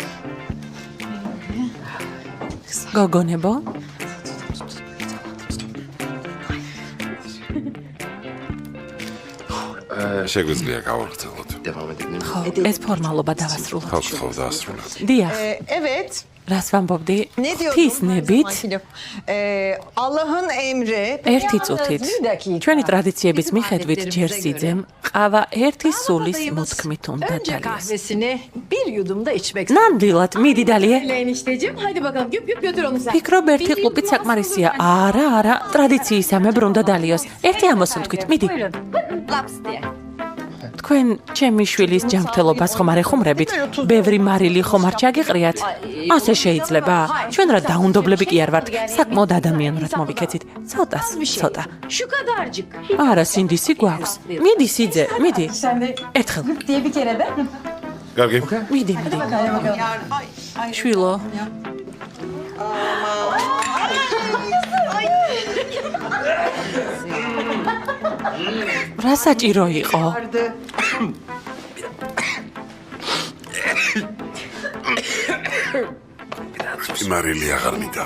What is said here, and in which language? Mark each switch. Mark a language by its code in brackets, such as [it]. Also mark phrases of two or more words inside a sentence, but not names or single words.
[ka] გოგონებო? შეგვიძლია გავაგრძელოთ. ხო, ეს ფორმალობა დავასრულოთ. ხო, ხო, დაასრულეთ. დიახ, [tr] Evet. [ka] რას ვამბობდი? [tr] Ne diyordum? [ka] ღვთისნებით [tr] Allah'ın emri. [ka] ერთი წუთით. ჩვენი ტრადიციების მიხედვით ჯერ სიძემ ყავა ერთი სულის მოთქმით უნდა [tr] Önce [ka] დალიეს. [tr] kahvesini bir yudum da içmek [ka] ნამდვილად, მიდი დალიე. [tr] Enişteciğim hadi bakalım güp güp götür onu sen. [ka] ფიქრობ ერთი ყლუპით საკმარისია. არა, არა, ტრადიციისამებრ უნდა დალიოს. ერთი ამოსუნთქვით, მიდი. [tr] Laps diye. [ka] თქვენ ჩემი შვილის ჯანმრთელობას ხომ არ ეხუმრებით? ბევრი მარილი ხომ არ ჩაგიყრიათ? ასე შეიძლება? ჩვენ რა დაუნდობლები კი არ ვართ. საკმაოდ ადამიანურად მოვიქეცით. ცოტას, ცოტა. [tr] Şu kadarcık. [ka] არა, სინდისი გვაქვს. მიდი სიძე, მიდი. [tr] Sen de [ka] ერთხელ. [tr] diye bir kere de. [ka] კარგი. მიდი, მიდი. შვილო. რა საჭირო იყო? მარილი აღარ მინდა.